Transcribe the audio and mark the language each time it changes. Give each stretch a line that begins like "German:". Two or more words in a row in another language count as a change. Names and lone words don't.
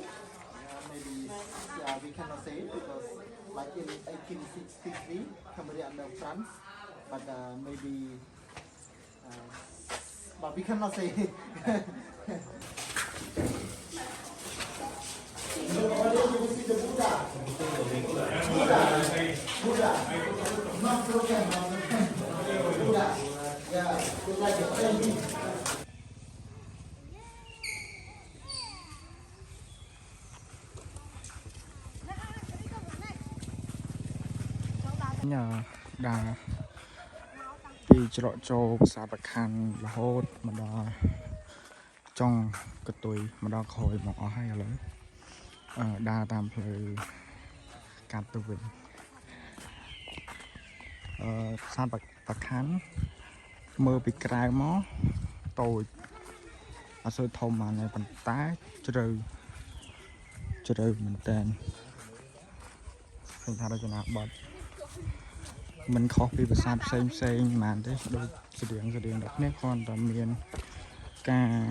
English: Maybe we cannot say it because like in 1863, Cambodia under France, but maybe, but we cannot say it. You will see the Buddha. Buddha. Not broken. Buddha. Yeah, it's like a baby. Nhờ đà
Khmer: ពីច្រកចូលប្រាសាទប្រខាន់រហូតមកដល់ចុងកតុយមកដល់ក្រោយមកអស់ហើយឥឡូវដើរតាមផ្លូវកាត់ទៅវិញ ប្រាសាទប្រខាន់មើលពីក្រៅមកតូចអត់សូវធំបានទេប៉ុន្តែជ្រៅមែនតើឃើញថារចនាបថមិនខុសពីប្រាសាទផ្សេងប៉ុន្មានទេដូចស្តៀងដល់គ្នាគ្រាន់តែមានការ